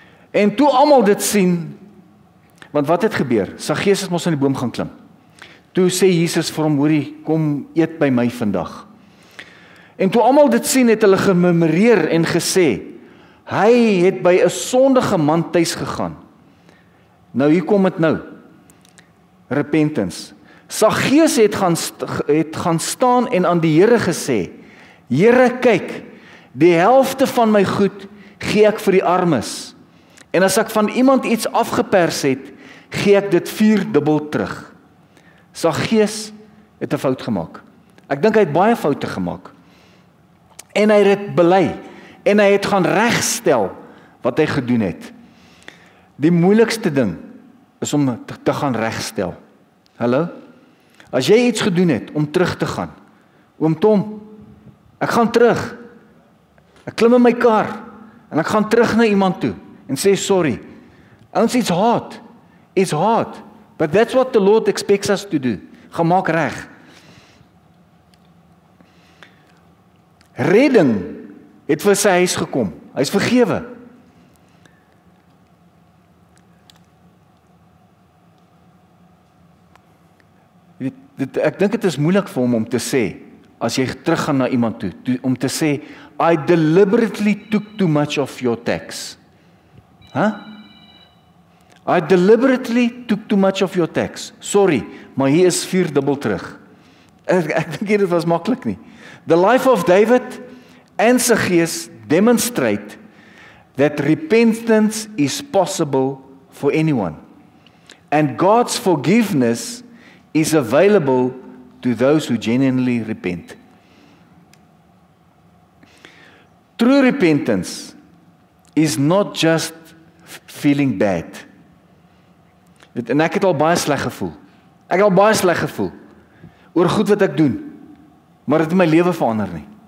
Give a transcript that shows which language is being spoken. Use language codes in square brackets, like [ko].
[af] En toe almal dit sien, want wat het gebeur? Saggeus het mos aan die boom gaan klim. Toe sê Jesus vir hom, hoorie, kom eet by my vandag. En toe almal dit sien, het hulle gemurmureer en gesê, hy het by 'n sondige man tuis gegaan. Nou hier kom dit nou. Repentance. Saggeus het gaan staan en aan die Here gesê, Here, kyk, die helfte van my goed gee ek vir die armes. En as ek van iemand iets afgepers het, gee ek dit 4-dubbel terug. Saggeus het 'n fout gemaak. Ek dink hy het baie foute gemaak. En hy het dit bely. En hy het gaan regstel wat hy gedoen het. Die moeilikste ding is om te gaan regstel. Hallo? As jy iets gedoen het om terug te gaan, oom Tom, ek gaan terug. Ek klim in my kar en ek gaan terug na iemand toe en sê sorry. [en] Ouens, it's hard, but that's what the Lord expects us to do. [af] Gaan maak reg. Redding het vir sy huis gekom. Hy's vergewe. Ek dink dit is moeilik vir hom om te sê, as jy teruggaan na iemand toe, om te sê, [en] I deliberately took too much of your tax. I deliberately took too much of your tax. [af] Sorry, maar hier is 4 dubbel terug. Ek dink dit was maklik nie. [en] The life of David and Zacchaeus demonstrate that repentance is possible for anyone. And God's forgiveness is available to those who genuinely repent. True repentance is not just feeling bad. [af] En ek het al baie sleg gevoel. Ek het al baie sleg gevoel oor goed wat ek doen, maar dit het my lewe verander nie.